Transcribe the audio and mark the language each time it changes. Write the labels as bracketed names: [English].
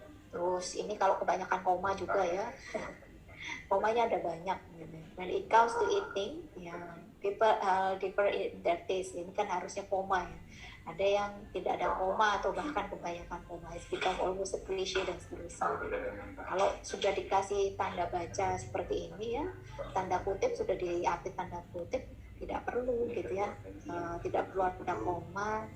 [Indonesian] Terus ini kalau kebanyakan koma juga ya, komanya ada banyak gitu. [English] When it comes to eating ya, people differ in their taste. [Indonesian] Ini kan harusnya koma ya, ada yang tidak ada koma atau bahkan kebanyakan koma, [English] it's become almost a cliche [Indonesian] dan seterusnya. Kalau sudah dikasih tanda baca seperti ini ya, tanda kutip sudah diapit tanda kutip, tidak perlu gitu ya, tidak perlu ada koma.